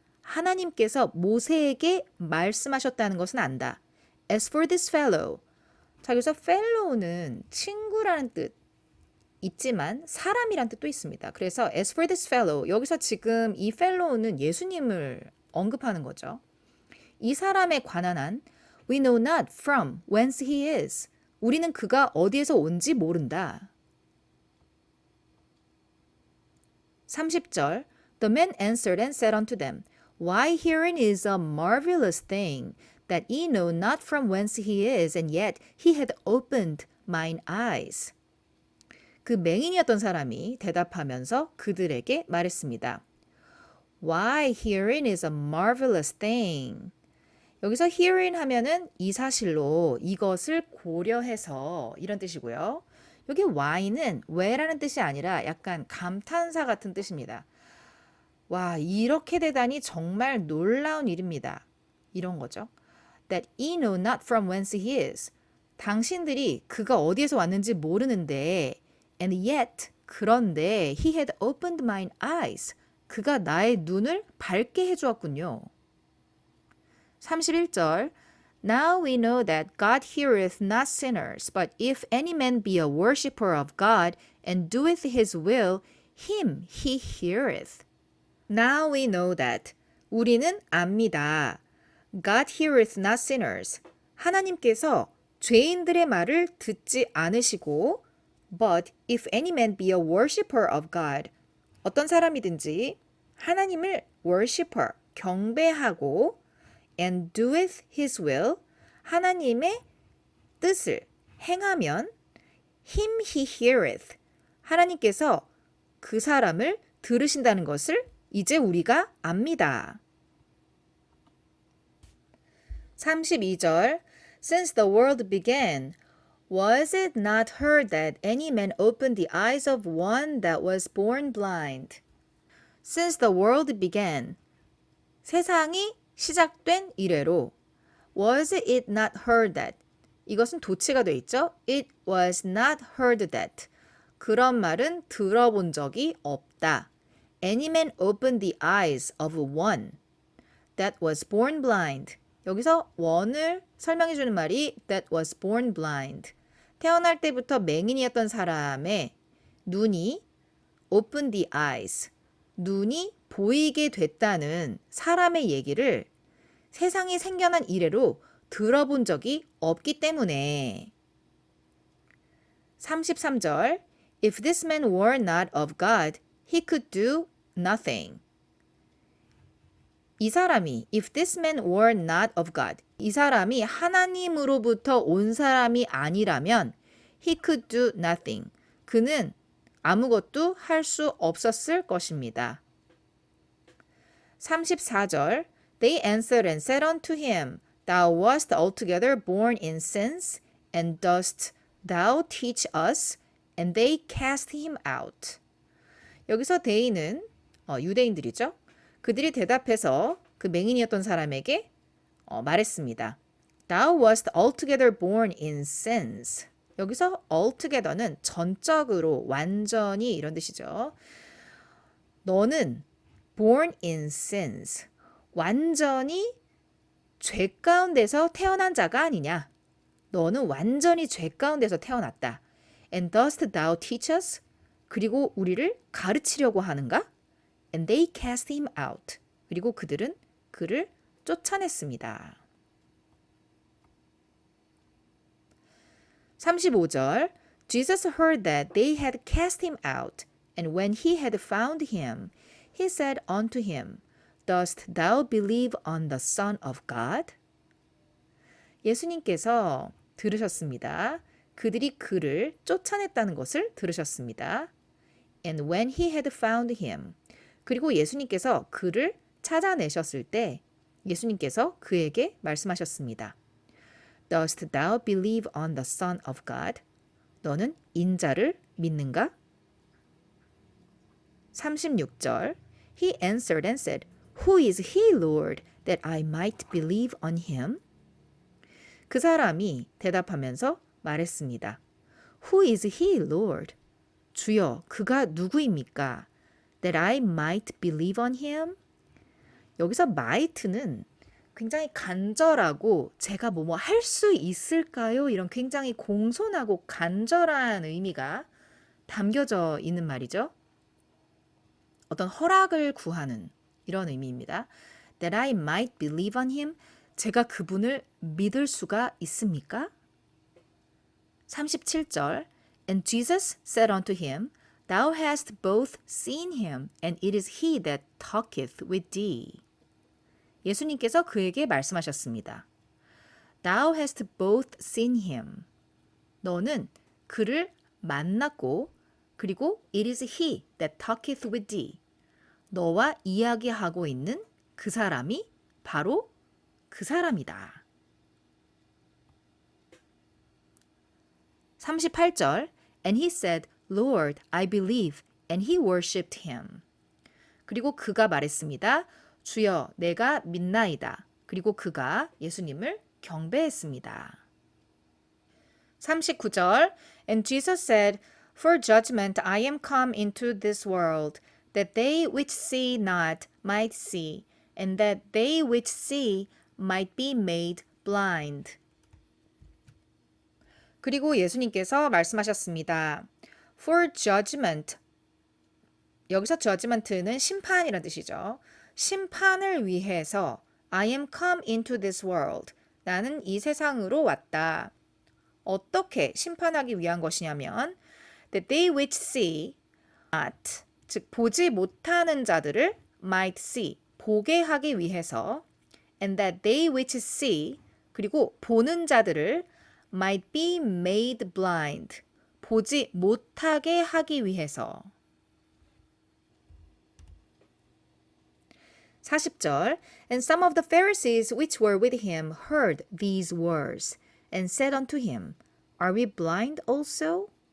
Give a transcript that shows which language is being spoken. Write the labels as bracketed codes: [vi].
[ko] 하나님께서 모세에게 말씀하셨다는 것은 안다. [en] As for this fellow. [ko] 자, 여기서 fellow는 친구라는 뜻 있지만 사람이란 뜻도 있습니다. 그래서 [en] as for this fellow, [ko] 여기서 지금 이 fellow는 예수님을 언급하는 거죠. 이 사람에 관한 한 [en] we know not from whence he is. [ko] 우리는 그가 어디에서 온지 모른다. [en] 30절 The man answered and said unto them, Why herein is a marvelous thing, that ye know not from whence he is, and yet he had opened mine eyes. [ko] 그 맹인이었던 사람이 대답하면서 그들에게 말했습니다. [en] Why herein is a marvelous thing. [ko] 여기서 herein 하면은 이 사실로 이것을 고려해서 이런 뜻이고요. 여기 why는 왜라는 뜻이 아니라 약간 감탄사 같은 뜻입니다. 와, 이렇게 되다니 정말 놀라운 일입니다. 이런 거죠. [en] That ye know not from whence he is. [ko] 당신들이 그가 어디에서 왔는지 모르는데 [en] and yet [ko] 그런데 [en] he had opened mine eyes. [ko] 그가 나의 눈을 밝게 해주었군요. [en] 31절 Now we know that God heareth not sinners, but if any man be a worshipper of God and doeth his will, him he heareth. Now we know that. [ko] 우리는 압니다. [en] God heareth not sinners. [ko] 하나님께서 죄인들의 말을 듣지 않으시고 [en] But if any man be a worshipper of God. [ko] 어떤 사람이든지 하나님을 [en] worshipper, [ko] 경배하고 [en] and doeth his will. [ko] 하나님의 뜻을 행하면 [en] him he heareth. [ko] 하나님께서 그 사람을 들으신다는 것을 이제 우리가 압니다. [en] 32절 Since the world began, was it not heard that any man opened the eyes of one that was born blind? Since the world began, [ko] 세상이 시작된 이래로 [en] was it not heard that? [ko] 이것은 도치가 돼 있죠? [en] It was not heard that. [ko] 그런 말은 들어본 적이 없다. [en] Any man opened the eyes of one that was born blind. [ko] 여기서 one을 설명해 주는 말이 [en] that was born blind. [ko] 태어날 때부터 맹인이었던 사람의 눈이 [en] open the eyes. [ko] 눈이 보이게 됐다는 사람의 얘기를 세상이 생겨난 이래로 들어본 적이 없기 때문에 33절 [en] If this man were not of God, he could do nothing. 이 사람이 if this man were not of God [ko] 이 사람이 하나님으로부터 온 사람이 아니라면 [en] he could do nothing. [ko] 그는 아무것도 할 수 없었을 것입니다. [en] 34절 They answered and said unto him, Thou wast altogether born in sins, and dost thou teach us? And they cast him out. [ko] 여기서 they는 유대인들이죠. 그들이 대답해서 그 맹인이었던 사람에게 말했습니다. [en] Thou wast altogether born in sins. [ko] 여기서 altogether는 전적으로, 완전히 이런 뜻이죠. 너는 [en] born in sins. [ko] 완전히 죄 가운데서 태어난 자가 아니냐. 너는 완전히 죄 가운데서 태어났다. [en] And dost thou teach us? [ko] 그리고 우리를 가르치려고 하는가? [en] And they cast him out. [ko] 그리고 그들은 그를 쫓아냈습니다. [en] 35절 Jesus heard that they had cast him out, and when he had found him, he said unto him, Dost thou believe on the Son of God? [ko] 예수님께서 들으셨습니다. 그들이 그를 쫓아냈다는 것을 들으셨습니다. [en] And when he had found him, [ko] 그리고 예수님께서 그를 찾아내셨을 때 예수님께서 그에게 말씀하셨습니다. [en] Dost thou believe on the Son of God? [ko] 너는 인자를 믿는가? [en] 36절 He answered and said, Who is he, Lord, that I might believe on him? [ko] 그 사람이 대답하면서 말했습니다. [en] Who is he, Lord? [ko] 주여, 그가 누구입니까? [en] That I might believe on him? [ko] 여기서 might는 굉장히 간절하고 제가 뭐뭐 할 수 있을까요? 이런 굉장히 공손하고 간절한 의미가 담겨져 있는 말이죠. 어떤 허락을 구하는 이런 의미입니다. [en] That I might believe on him. [ko] 제가 그분을 믿을 수가 있습니까? [en] 37절 And Jesus said unto him, Thou hast both seen him, and it is he that talketh with thee. [ko] 예수님께서 그에게 말씀하셨습니다. [en] Thou hast both seen him. [ko] 너는 그를 만났고 그리고 [en] it is he that talketh with thee. [ko] 너와 이야기하고 있는 그 사람이 바로 그 사람이다. [en] 38절 And he said, Lord, I believe. And he worshipped him. [ko] 그리고 그가 말했습니다. 주여, 내가 믿나이다. 그리고 그가 예수님을 경배했습니다. [en] 39절 And Jesus said, For judgment I am come into this world, that they which see not might see, and that they which see might be made blind. [ko] 그리고 예수님께서 말씀하셨습니다. [en] For judgment. [ko] 여기서 judgment는 심판이라는 뜻이죠. 심판을 위해서 [en] I am come into this world. [ko] 나는 이 세상으로 왔다. 어떻게 심판하기 위한 것이냐면 [en] that they which see not, [ko] 즉 보지 못하는 자들을 [en] might see, [ko] 보게 하기 위해서 [en] and that they which see, [ko] 그리고 보는 자들을 [en] might be made blind, [ko] 보지 못하게 하기 위해서. [en] 40절 And some of the Pharisees which were with him heard these words and said unto him, Are we blind also?